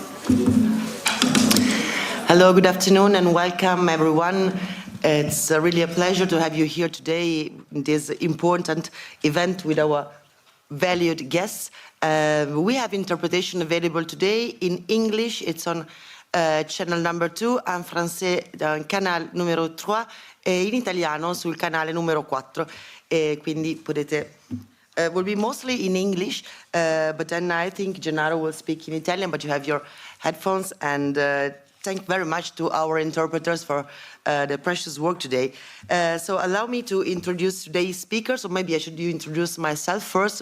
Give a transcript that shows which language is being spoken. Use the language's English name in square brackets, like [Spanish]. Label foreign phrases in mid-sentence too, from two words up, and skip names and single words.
[English] Hello, good afternoon, and welcome everyone. It's really a pleasure to have you here today in this important event with our valued guests. We have interpretation available today in English. It's on channel number 2, [French] en français [Italian] canale numero 3 e in italiano sul canale numero 4. Quindi potete [English] will be mostly in English, but then I think Gennaro will speak in Italian, but you have your headphones, and thank very much to our interpreters for the precious work today. So allow me to introduce today's speakers, or maybe I should introduce myself first.